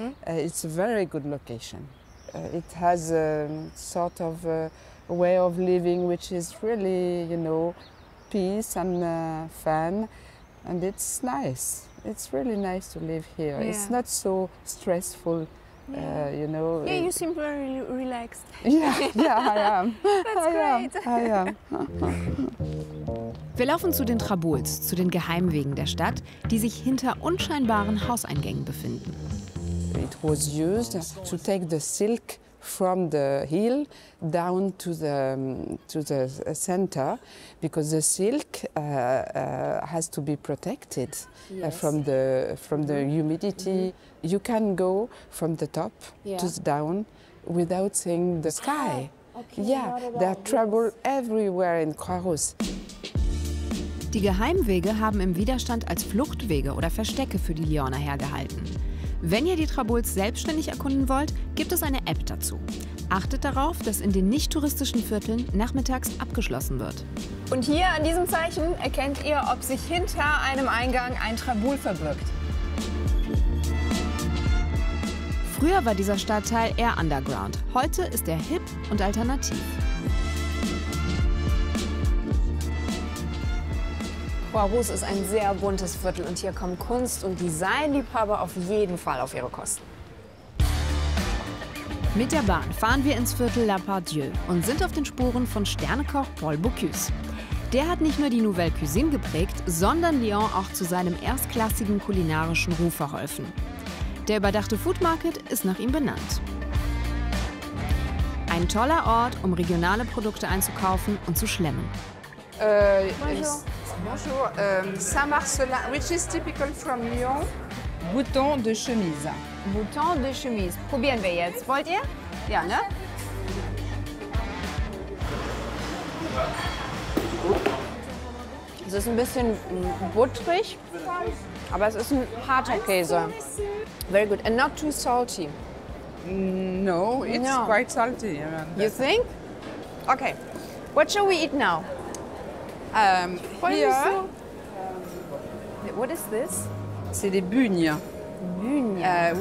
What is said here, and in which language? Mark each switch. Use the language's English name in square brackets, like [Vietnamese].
[English] It's a very good location. It has a sort of a way of living which is really, you know, peace and fun, and it's nice. It's really nice to live here. Yeah. It's not so stressful, you know. Yeah, you seem very relaxed. Yeah, I am. That's great. I am. [German] Wir laufen zu den Traboules, zu den Geheimwegen der Stadt, die sich hinter unscheinbaren Hauseingängen befinden. [English] It was used to take the silk from the hill down to the center, because the silk has to be protected from the humidity. You can go from the top to the down without seeing the sky. Yeah, there are trouble everywhere in Croix-Rousse. [German] Die Geheimwege haben im Widerstand als Fluchtwege oder Verstecke für die Lyoner hergehalten. Wenn ihr die Traboules selbstständig erkunden wollt, gibt es eine App dazu. Achtet darauf, dass in den nicht-touristischen Vierteln nachmittags abgeschlossen wird. Und hier an diesem Zeichen erkennt ihr, ob sich hinter einem Eingang ein Traboul verbirgt. Früher war dieser Stadtteil eher underground. Heute ist er hip und alternativ. Croix-Rousse ist ein sehr buntes Viertel und hier kommen Kunst- und Designliebhaber auf jeden Fall auf ihre Kosten. Mit der Bahn fahren wir ins Viertel La Part-Dieu und sind auf den Spuren von Sternekoch Paul Bocuse. Der hat nicht nur die Nouvelle Cuisine geprägt, sondern Lyon auch zu seinem erstklassigen kulinarischen Ruf verholfen. Der überdachte Food Market ist nach ihm benannt. Ein toller Ort, um regionale Produkte einzukaufen und zu schlemmen. [English] Bonjour, Saint-Marcelin, which is typical from Lyon. [French] Bouton de chemise. [German] Bouton de chemise. Probieren wir jetzt. Wollt ihr? Ja, ne? Es ist ein bisschen butterig, aber es ist ein harter Käse. [English] Very good and not too salty. No, it's quite salty. You think? Okay. What shall we eat now? Here, What is this? [French] c'est des bugnes. Bugnes.